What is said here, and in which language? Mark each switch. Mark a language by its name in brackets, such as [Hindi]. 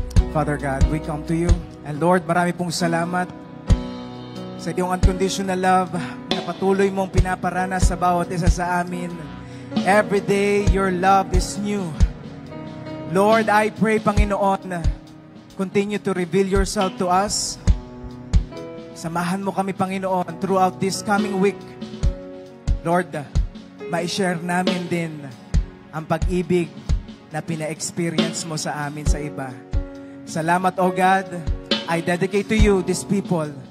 [English] Father God, we come to you. And [Filipino] Lord, marami pong salamat sa iyong unconditional love na patuloy mong pinaparana sa bawat isa sa amin. [English] Every day, your love is new. Lord, I pray, Panginoon, continue to reveal yourself to us. [Filipino] Samahan mo kami, Panginoon, [English] throughout this coming week. [Filipino] Lord, ma-share namin din ang pag-ibig na pina-experience mo sa amin sa iba. Salamat, O God. [English] I dedicate to you, these people.